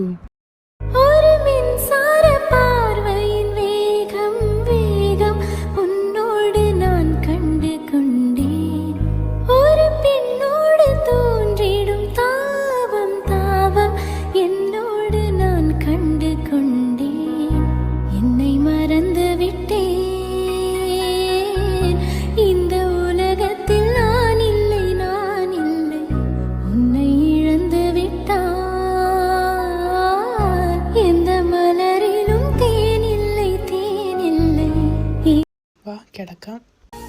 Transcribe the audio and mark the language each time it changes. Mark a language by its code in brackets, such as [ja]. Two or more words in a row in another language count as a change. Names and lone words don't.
[ta] ஒரு மின்சார பார்வையின் வேகம் வேகம் உன்னோடு நான் கண்டு கொண்டேன். ஒரு பெண்ணோடு தோன்றிடும் தாபம் தாபம் என்னோடு நான் கண்டு கொண்டேன். என்னை மறந்து விட்டேன். இந்த உலகத்தில் நான் இல்லை, நான் இல்லை. உன்னை இழந்து விட்டான். எந்த மலரிலும் தேனில்லை, தேனில்லை. [ml] വാ കിടക്കാം.